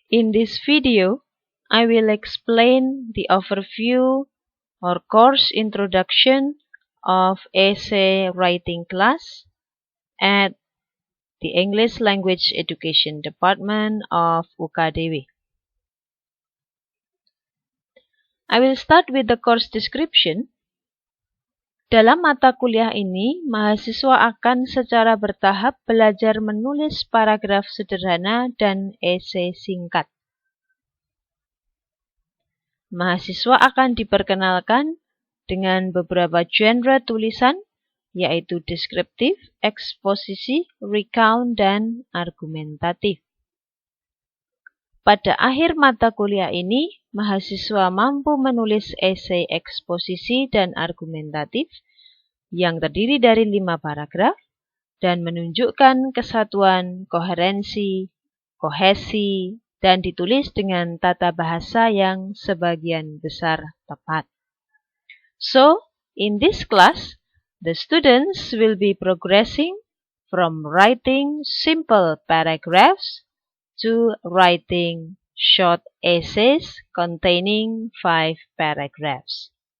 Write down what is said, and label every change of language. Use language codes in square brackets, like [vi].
[en] In this video, I will explain the overview or course introduction of essay writing class at the English Language Education Department of UKDW. I will start with the course description. [id] Dalam mata kuliah ini, mahasiswa akan secara bertahap belajar menulis paragraf sederhana dan esai singkat. Mahasiswa akan diperkenalkan dengan beberapa genre tulisan, yaitu deskriptif, eksposisi, recount, dan argumentatif. Pada akhir mata kuliah ini, mahasiswa mampu menulis esai eksposisi dan argumentatif yang terdiri dari 5 paragraf dan menunjukkan kesatuan, koherensi, kohesi, dan ditulis dengan tata bahasa yang sebagian besar tepat. [en] So, in this class, the students will be progressing from writing simple paragraphs to writing short essays containing 5 paragraphs.